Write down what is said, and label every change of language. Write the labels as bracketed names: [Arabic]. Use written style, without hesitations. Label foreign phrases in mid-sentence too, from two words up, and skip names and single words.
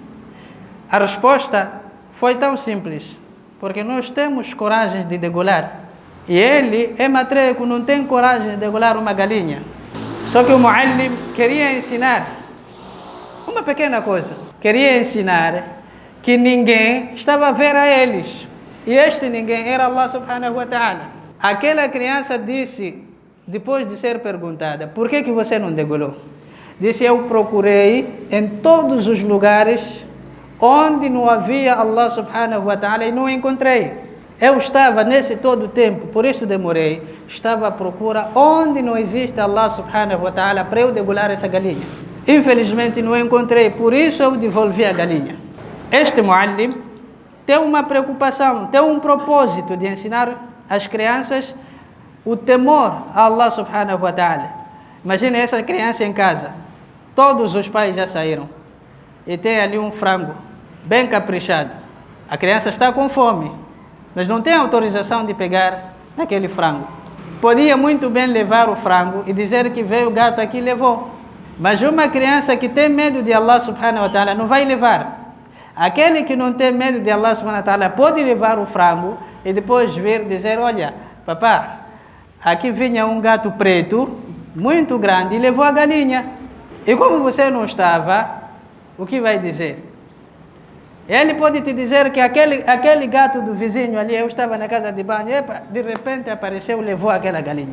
[Portuguese] A resposta foi tão simples: porque nós temos coragem de degolar. E ele é matreco, não tem coragem de degolar uma galinha. Só que o muallim queria ensinar uma pequena coisa. Queria ensinar que ninguém estava a ver a eles. E este ninguém era [Arabic] الله سبحانه وتعالى. [Portuguese] Aquela criança disse, depois de ser perguntada: por que você não degolou? Disse: eu procurei em todos os lugares onde não havia [Arabic] الله سبحانه وتعالى [Portuguese] e não encontrei. Eu estava nesse todo o tempo, por isso demorei. Estava à procura onde não existe [Arabic] الله سبحانه وتعالى [Portuguese] para eu degolar essa galinha. Infelizmente não encontrei, por isso eu devolvi a galinha. Este muallim tem uma preocupação, tem um propósito de ensinar às crianças o temor a [Arabic] الله سبحانه وتعالى. [Portuguese] Imagine essa criança em casa, todos os pais já saíram e tem ali um frango bem caprichado. A criança está com fome, mas não tem autorização de pegar naquele frango. Podia muito bem levar o frango e dizer que veio o gato aqui e levou. Mas uma criança que tem medo de [Arabic] الله سبحانه وتعالى [Portuguese] não vai levar. Aquele que não tem medo de [Arabic] الله سبحانه وتعالى [Portuguese] pode levar o frango e depois vir dizer: olha, papá, aqui vinha um gato preto, muito grande, e levou a galinha. E como você não estava, o que vai dizer? Ele pode te dizer que aquele gato do vizinho ali, eu estava na casa de banho, de repente apareceu e levou aquela galinha.